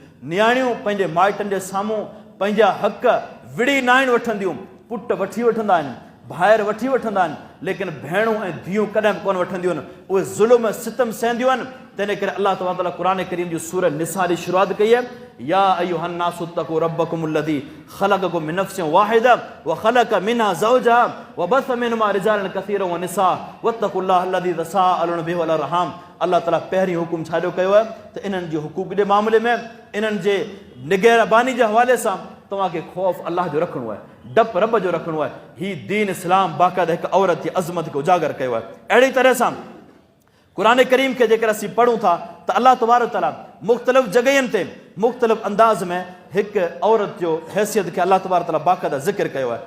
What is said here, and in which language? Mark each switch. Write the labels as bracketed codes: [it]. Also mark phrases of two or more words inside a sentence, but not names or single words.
[sd] नियाणियूं पंहिंजे माइटनि जे साम्हूं पंहिंजा हक़ विढ़ी न आहिनि वठंदियूं। पुट वठी वठंदा आहिनि, भाइर वठी वठंदा आहिनि, लेकिन भेणूं ऐं धीअरूं कॾहिं बि कोन वठंदियूं आहिनि। उहे ज़ुल्म सितम सहंदियूं आहिनि। तंहिं करे [ar] الله تبارك تعالى [sd] क़ुर करीम जी सूरह निसा जी शुरूआत कई आहे, [ar] يا أيها الناس اتقوا ربكم الذي خلقكم من نفس واحدة وخلق منها زوجها وبث منهما رجالا كثيرا ونساء واتقوا الله الذي تساءلون به والأرحام. [sd] अलाह ताला पहिरीं हुकुम छाजो कयो आहे त इन्हनि जे हुकूक जे मामले में, इन्हनि जे निगहबानी जे हवाले सां तव्हांखे ख़ौफ़ अलाह जो रखिणो आहे, डपु रब जो रखिणो आहे। हीउ दीन इस्लाम बाक़ाइदा हिकु औरत जी अज़मत खे उजागर कयो आहे। अहिड़ी तरह सां क़ुर करीम खे जेकर असीं पढ़ूं था त [ar] الله تبارك تعالى [sd] मुख़्तलिफ़ जॻहियुनि ते मुख़्तलिफ़ अंदाज़ में हिकु औरत जो हैसियत खे [ar] الله تبارك تعالى [sd] बाक़ाइदा ज़िक्र कयो आहे।